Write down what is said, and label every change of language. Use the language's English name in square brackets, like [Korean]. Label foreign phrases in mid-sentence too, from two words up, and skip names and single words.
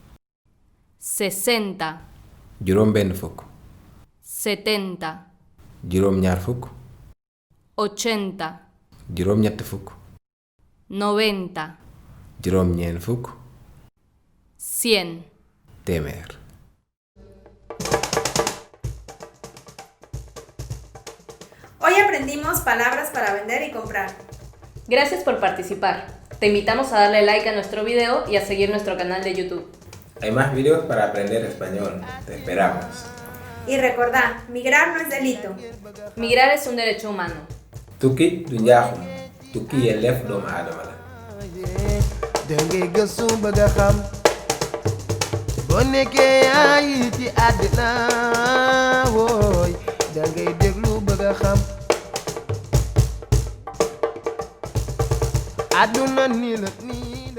[Wolof] 60, juróom benn fukk, 70, juróom ñaar fukk, 80, juróom ñett fukk, 90, juróom ñeent fukk, 100. téeméer. [Spanish] Hoy aprendimos palabras para vender y comprar. Gracias por participar. Te invitamos a darle like a nuestro video y a seguir nuestro canal de YouTube. Hay más videos para aprender español. Te esperamos. Y recordá, migrar no es delito. Migrar es un derecho humano. [Wolof] Tukki du njaaxum. Tukki yelleef doomu aadama la. dangay gëstu bëgg a xam boo nekkee yaa yi ci àddina wooy dangay déglu bëgg a xam àdduna nii la nii